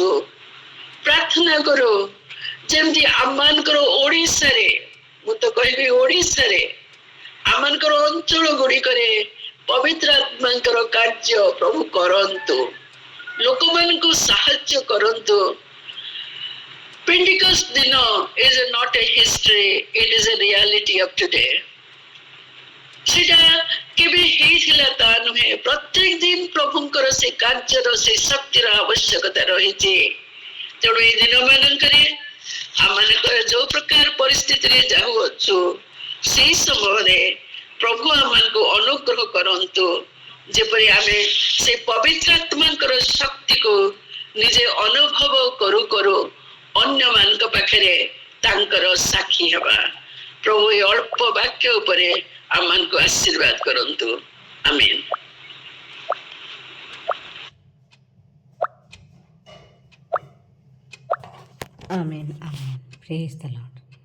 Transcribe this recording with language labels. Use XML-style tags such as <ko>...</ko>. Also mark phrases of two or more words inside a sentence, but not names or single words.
<or>ପ୍ରାର୍ଥନା କରୁ ଯେମିତି ଆମମାନଙ୍କର ଓଡ଼ିଶାରେ, ମୁଁ ତ କହିବି ଓଡ଼ିଶାରେ, ଆମମାନଙ୍କର ଅଞ୍ଚଳ ଗୁଡିକରେ ପବିତ୍ର ଆତ୍ମାଙ୍କର କାର୍ଯ୍ୟ ପ୍ରଭୁ କରନ୍ତୁ, ଲୋକମାନଙ୍କୁ ସାହାଯ୍ୟ କରନ୍ତୁ। ପେଣ୍ଟିକଷ୍ଟ ଦିନ</or> <en>is not a history, it is a reality of today.</en> <or>ସେଟା କେବେ ହେଇଥିଲା ତା ନୁହେଁ, ପ୍ରତ୍ୟେକ ଦିନ ପ୍ରଭୁଙ୍କର ସେ କାର୍ଯ୍ୟର ସେ ଶକ୍ତିର ଆବଶ୍ୟକତା ରହିଛି। ତେଣୁ ଏଇ ଦିନ ମାନଙ୍କରେ ଆମମାନଙ୍କର ଯୋଉ ପ୍ରକାର ପରିସ୍ଥିତିରେ ଯାଉଅଛୁ ସେଇ ସମୟରେ ପ୍ରଭୁ ଆମମାନଙ୍କୁ ଅନୁଗ୍ରହ କରନ୍ତୁ, ଯେପରି ଆମେ ସେ ପବିତ୍ର ଆତ୍ମାଙ୍କର ଶକ୍ତିକୁ ନିଜେ ଅନୁଭବ କରୁ କରୁ ଅନ୍ୟମାନଙ୍କ ପାଖରେ ତାଙ୍କର ସାକ୍ଷୀ ହେବା। ପ୍ରଭୁ ଏ ଅଳ୍ପ ବାକ୍ୟ ଉପରେ ଆମମାନଙ୍କୁ ଆଶୀର୍ବାଦ କରନ୍ତୁ। ଆମେନ୍।</or> <en>Amen. Amen. Praise the Lord.</en>